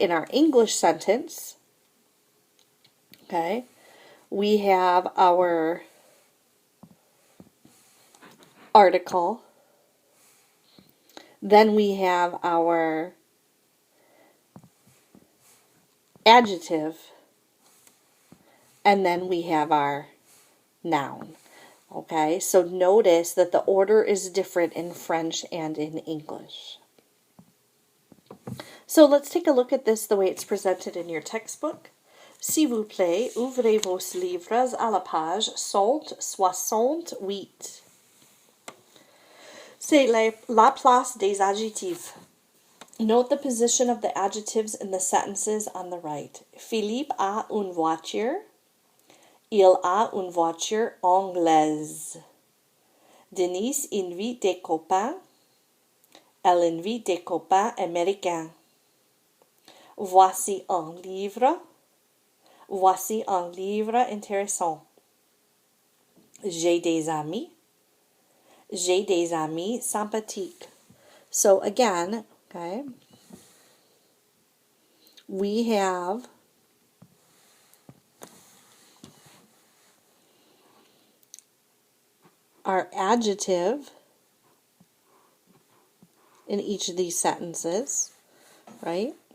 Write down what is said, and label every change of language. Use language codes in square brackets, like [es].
[en] In our English sentence, okay, we have our article, then we have our adjective, and then we have our noun. Okay, so notice that the order is different in French and in English. So let's take a look at this the way it's presented in your textbook. [fr] S'il vous plaît, ouvrez vos livres à la page 168. C'est la place des adjectifs. [en] Note the position of the adjectives in the sentences on the right. [fr] Philippe a une voiture. Il a une voiture anglaise. Denise invite des copains. Elle invite des copains américains. Voici un livre. Voici un livre intéressant. J'ai des amis. J'ai des amis sympathiques. [en] So again, okay, we have our adjective in each of these sentences, right?